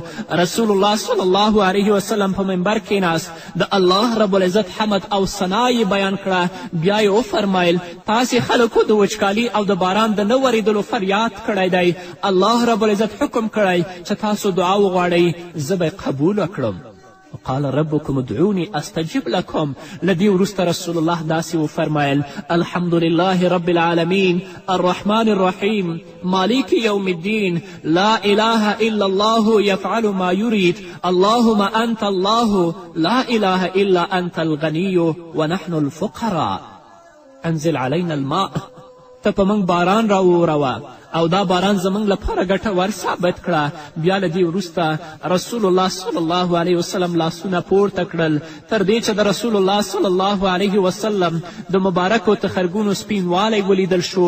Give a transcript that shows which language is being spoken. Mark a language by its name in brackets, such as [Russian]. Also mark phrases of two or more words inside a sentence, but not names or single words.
[Pashto] رسول الله [Arabic] صلی الله علیه وسلم [Pashto] په منبر کېناست، د الله رب العزت حمد او ثنا یې بیان کړه. بیا یې وفرمایل تاسې خلکو د وچکالي او د باران د نه ورېدلو فریاد کړی دی. الله رب العزت حکم کړی چې تاسو دعا وغواړئ زه به یې قبوله کړم. [Arabic] قال ربكم ادعوني استجب لكم. [Pashto] لدی وروسته رسول الله داسې وفرمایل [Arabic] الحمد لله رب العالمین الرحمن الرحیم مالک یوم الدین لا اله الا الله یفعل ما یرید اللهم انت الله لا اله الا انت الغنی ونحن الفقراء انزل علينا الماء. [Pashto] ته په موږ باران راووروه او دا باران زموږ لپاره ګټور ثابت کړه. بیا له دې وروسته رسول الله [Arabic] صلی الله علیه وسلم [Pashto] لاسونه پورته کړل تر دې چې د رسول الله [Arabic] صلی الله علیه وسلم [Pashto] د مبارکو تخرګونو سپینوالی ولیدل شو.